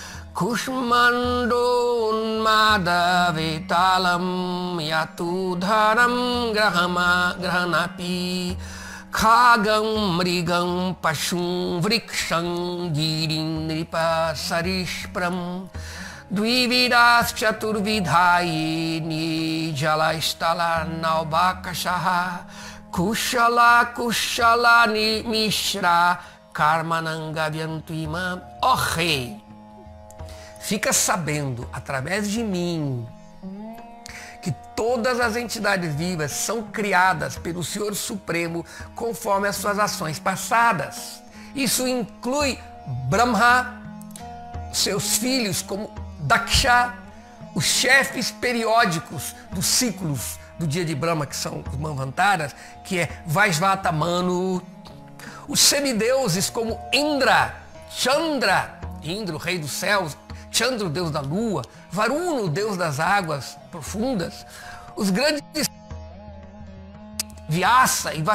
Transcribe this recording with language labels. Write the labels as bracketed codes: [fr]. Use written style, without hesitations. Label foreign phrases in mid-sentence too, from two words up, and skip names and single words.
[sa] Kushmandon madavetalam yatudharam grahanapi khagam mrigam pashum vriksham girim nripa sarishpram dvividas chaturvidhayini jalastala naubakashaha kushala mishra karmanangavyantu imam. [pt] Ó rei, fica sabendo, através de mim, que todas as entidades vivas são criadas pelo Senhor Supremo conforme as suas ações passadas. Isso inclui Brahma, seus filhos como Daksha, os chefes periódicos dos ciclos do dia de Brahma, que são os Manvantaras, que é Vaisvata Manu, os semideuses como Indra, Chandra, Indra, o rei dos céus, Chandra, o deus da lua, Varuna, o deus das águas profundas, os grandes Vyasa e